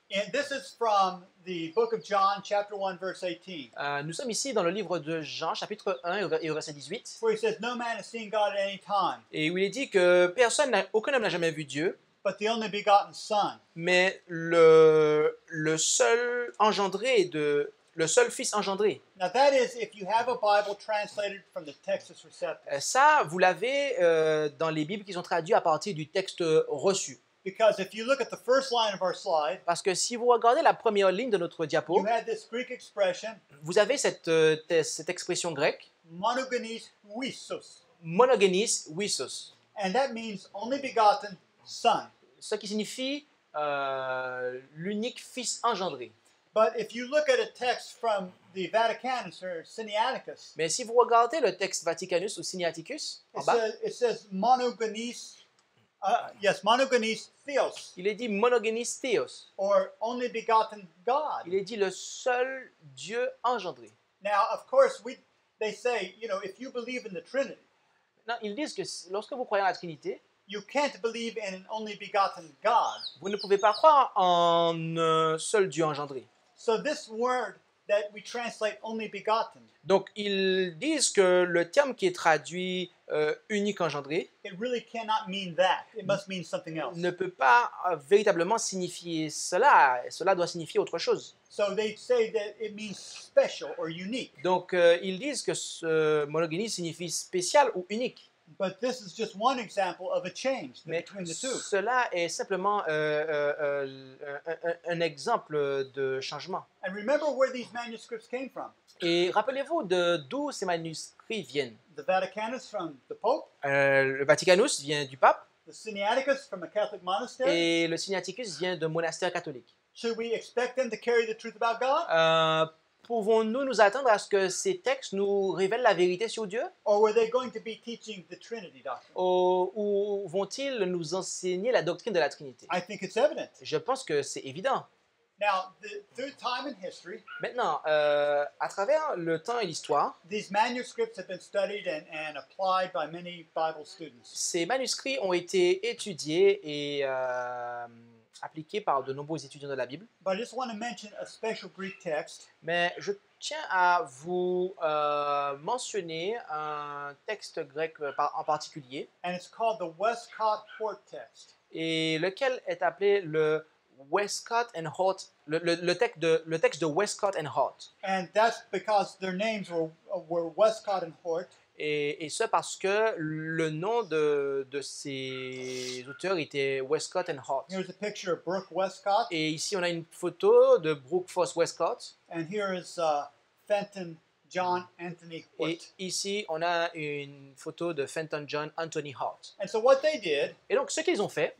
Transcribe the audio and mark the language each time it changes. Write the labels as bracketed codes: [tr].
[en] And this is from the book of John, chapter 1, verse 18. [fr] Nous sommes ici dans le livre de Jean, chapitre 1 et au verset 18. [en] Where he says, "No man has seen God at any time, [fr] Et où il est dit que aucun homme n'a jamais vu Dieu, [en] but the only begotten Son, [fr] mais le seul engendré le seul Fils engendré. [en] Now that is if you have a Bible translated from the Textus Receptus. [fr] Ça, vous l'avez dans les Bibles qui sont traduites à partir du texte reçu. [en] Because if you look at the first line of our slide, [fr] Parce que si vous regardez la première ligne de notre diapo, [en] you had this Greek expression, [fr] vous avez cette expression grecque, [el] monogenes huisos. monogenes huisos, [en] And that means only begotten son. [fr] ce qui signifie l'unique Fils engendré. [en] But if you look at a text from the Vaticanus or Sinaiticus, [fr] Mais si vous regardez le texte Vaticanus ou Sinaiticus, en bas, [en] it says [el] monogenes, monogenes theos, [fr] il est dit [el] monogenes theos. [en] or only begotten God. [fr] Il est dit le seul Dieu engendré. [en] Now, of course, they say, if you believe in the Trinity, [fr] Non, ils disent que lorsque vous croyez en la Trinité, [en] you can't believe in an only begotten God. [fr] vous ne pouvez pas croire en un seul Dieu engendré. [en] So this word that we translate only begotten, [fr] Donc, ils disent que le terme qui est traduit unique engendré [en] it really cannot mean that. It must mean something else. [fr] ne peut pas véritablement signifier cela. Cela doit signifier autre chose. [en] So they say that it means special or unique. [fr] Donc, ils disent que ce monogénie signifie spécial ou unique. [en] But this is just one example of a change [fr] Mais [en] between the two. [fr] cela est simplement un exemple de changement. [en] And remember where these manuscripts came from. [fr] Et rappelez-vous d'où ces manuscrits viennent. [en] The Vaticanus from the Pope, [fr] Le Vaticanus vient du pape [en] the Sinaiticus from a Catholic monastery. [fr] et le Sinaiticus vient d'un monastère catholique. [en] Should we expect them to carry the truth about God? [fr] Pouvons-nous nous attendre à ce que ces textes nous révèlent la vérité sur Dieu? [en] Or were they going to be teaching the Trinity doctrine? [fr] Ou vont-ils nous enseigner la doctrine de la Trinité? [en] I think it's evident. [fr] Je pense que c'est évident. [en] Now, through time and history, [fr] Maintenant, à travers le temps et l'histoire, [en] these manuscripts have been studied and applied by many Bible students. [fr] ces manuscrits ont été étudiés et appliqués par de nombreux étudiants de la Bible. [en] But I just want to mention a special Greek text. [fr] Mais je tiens à vous mentionner un texte grec en particulier, [en] And it's called the Westcott Hort text. [fr] et lequel est appelé le Westcott and Hort, le texte de Westcott and Hort. [en] And that's because their names were Westcott and Hort. [fr] Et ce parce que le nom de ces auteurs était Westcott and Hort. [en] Here's a picture of Brooke Westcott. [fr] Et ici, on a une photo de Brooke Foss Westcott. [en] And here is Fenton John Anthony [fr] Et [en] Hort. [fr] ici, on a une photo de Fenton John Anthony Hort. [en] And so what they did, [fr] Et donc, ce qu'ils ont fait,